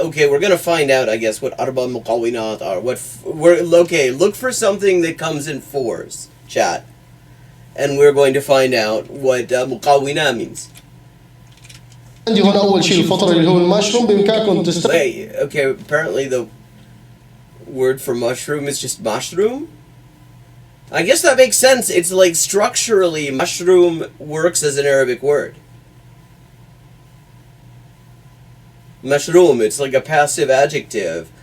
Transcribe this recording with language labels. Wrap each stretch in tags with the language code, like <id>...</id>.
<en>Okay, we're gonna find out, I guess, what 4 مكونات are. Look for something that comes in 4s, chat. And we're going to find out what</en> <ar>مكونة</ar> <en>means.</en> <ar>عندي هون اول شيء الفطر اللي هو المشروم. بامكانكم تستخدموا.</ar> <en>Okay, apparently the word for mushroom is just mushroom. I guess that makes sense. It's like structurally mushroom works as an Arabic word. Mushroom, it's like a passive adjective.</en>